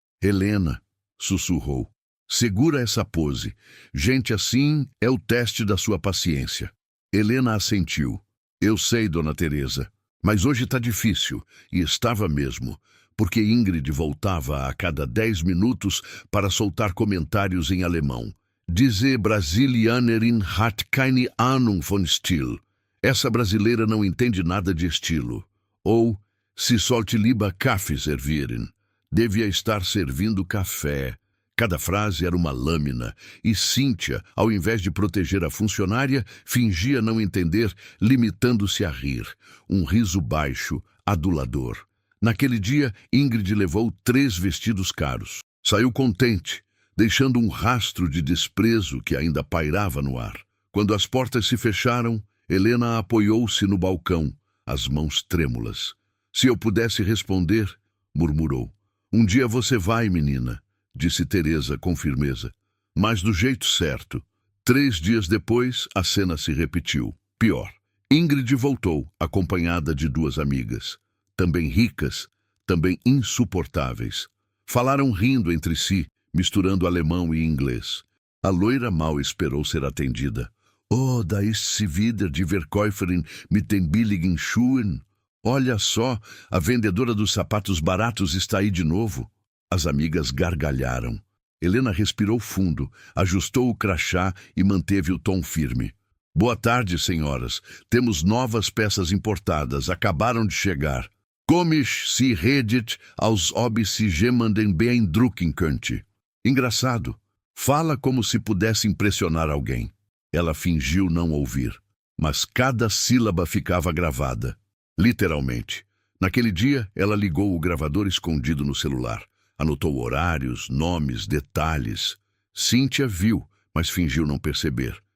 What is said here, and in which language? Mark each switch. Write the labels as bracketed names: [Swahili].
[Portuguese] "Helena", sussurrou, "segura essa pose. Gente assim é o teste da sua paciência." Helena assentiu. "Eu sei, Dona Teresa, mas hoje está difícil." E estava mesmo, porque Ingrid voltava a cada 10 minutos para soltar comentários em alemão. [German] "Diese Brasilianerin hat keine Ahnung von Stil." [Portuguese] Essa brasileira não entende nada de estilo. Ou, [German] "Sie sollte lieber Kaffee servieren." [Portuguese] Devia estar servindo café. Cada frase era uma lâmina, e Cíntia, ao invés de proteger a funcionária, fingia não entender, limitando-se a rir. Um riso baixo, adulador. Naquele dia, Ingrid levou 3 vestidos caros. Saiu contente, deixando um rastro de desprezo que ainda pairava no ar. Quando as portas se fecharam, Helena apoiou-se no balcão, as mãos trêmulas. "Se eu pudesse responder", murmurou. "Um dia você vai, menina", disse Teresa com firmeza. Mas do jeito certo. 3 dias depois, a cena se repetiu. Pior. Ingrid voltou, acompanhada de duas amigas, também ricas, também insuportáveis. Falaram rindo entre si, misturando alemão e inglês. A loira mal esperou ser atendida. [German] Oh, da ist sie wieder, die Verkäuferin mit den billigen Schuhen. [Portuguese] Olha só, a vendedora dos sapatos baratos está aí de novo. As amigas gargalharam. Helena respirou fundo, ajustou o crachá e manteve o tom firme. Boa tarde, senhoras. Temos novas peças importadas. Acabaram de chegar. [German] Komisch Sie redet, als ob Sie jemanden beeindrucken könnte. [Portuguese] Engraçado. Fala como se pudesse impressionar alguém. Ela fingiu não ouvir, mas cada sílaba ficava gravada. Literalmente. Naquele dia, ela ligou o gravador escondido no celular. Anotou horários, nomes, detalhes. Cíntia viu, mas fingiu não perceber.